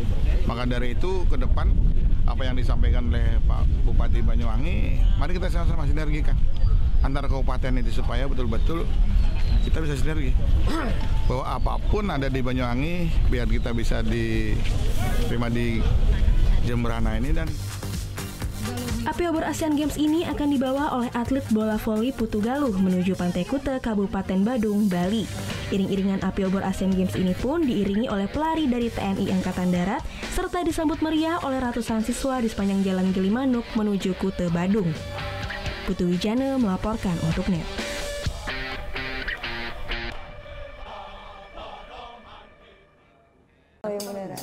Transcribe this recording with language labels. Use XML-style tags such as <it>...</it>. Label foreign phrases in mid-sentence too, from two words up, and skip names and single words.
<id>Maka dari itu ke depan apa yang disampaikan oleh Pak Bupati Banyuwangi, mari kita sama-sama sinergikan antar kabupaten itu supaya betul-betul kita bisa sinergi. Bahwa apapun ada di Banyuwangi, biar kita bisa diterima di Jembrana ini. Dan api obor Asian Games ini akan dibawa oleh atlet bola voli Putu Galuh menuju Pantai Kuta, Kabupaten Badung, Bali. Iring-iringan api obor Asian Games ini pun diiringi oleh pelari dari TNI Angkatan Darat serta disambut meriah oleh ratusan siswa di sepanjang Jalan Gilimanuk menuju Kuta, Badung. Putu Wijana melaporkan untuk NET. Oh ya beneran?</id>